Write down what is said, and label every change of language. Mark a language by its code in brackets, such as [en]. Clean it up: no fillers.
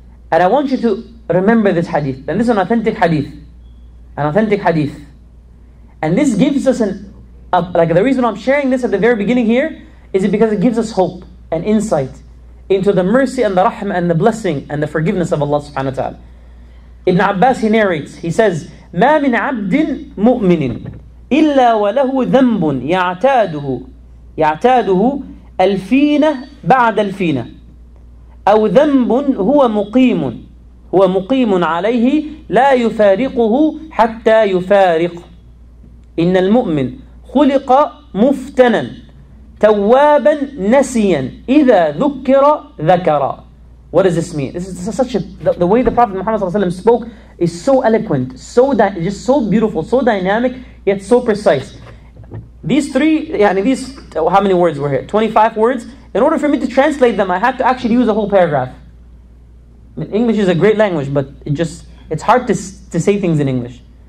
[en] And I want you to remember this hadith. And this is an authentic hadith. An authentic hadith. And this gives us like the reason I'm sharing this at the very beginning here is because it gives us hope and insight into the mercy and the rahmah and the blessing and the forgiveness of Allah subhanahu wa ta'ala. Ibn Abbas, he narrates, he says, [ar] مَا مِنْ عَبْدٍ مُؤْمِنٍ إِلَّا وَلَهُ ذَنْبٌ يَعْتَادُهُ الْفِينَ بَعْدَ الْفِينَ أو ذنب هو مقيم عليه لا يفارقه حتى يفارق إن المؤمن خلق مفتنا توابا نسيا إذا ذكر. [en] What does this mean? This is such the way the Prophet Muhammad ﷺ spoke is so eloquent, just so beautiful, so dynamic, yet so precise. These how many words were here? 25 words. In order for me to translate them, I had to actually use a whole paragraph. I mean, English is a great language, but it's hard to say things in English.